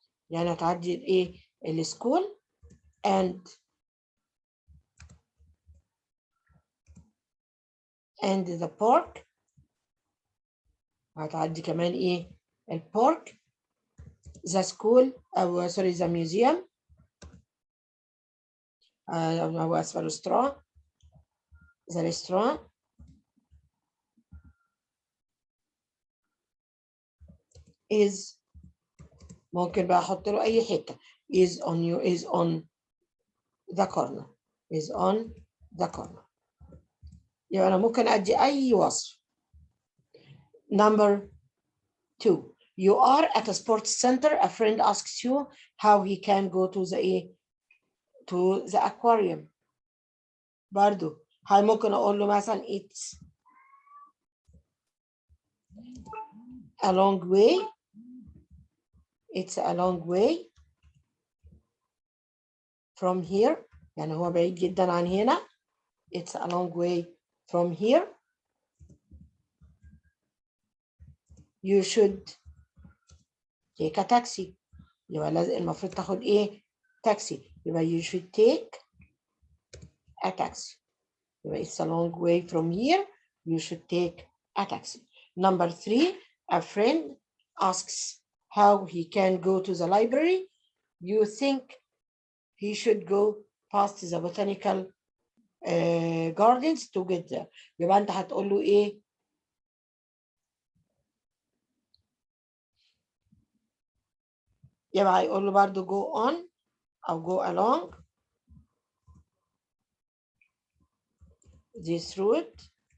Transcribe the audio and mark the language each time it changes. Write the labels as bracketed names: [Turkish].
[Arabic] يعني هتعدي الايه؟ السكول and the park. هتعدي كمان ايه؟ البارك the school او sorry the museum او اسف الريستوران the restaurant is ممكن بقى احط له اي حته [English] is on the corner [Arabic] is on the corner. يبقى انا ممكن ادي اي وصف. [English] Number 2 you are at a sports center. A friend asks you how he can go to the aquarium. [Arabic] برضو هاي ممكن اقول له مثلا [English] it's a long way. It's a long way from here. [Arabic] يعني هو بعيد جدا عن هنا. [English] It's a long way from here. You should take a taxi. [Arabic] يبقى لازم المفروض تاخد ايه؟ تاكسي. [English] يبقى you should take a taxi. يبقى it's a long way from here. You should take a taxi. Number 3 a friend asks how he can go to the library. You think he should go past the botanical gardens to get there. [Arabic] يبقى انت هتقول له ايه؟ يبقى هيقول له برضه go on او [English] go along this road.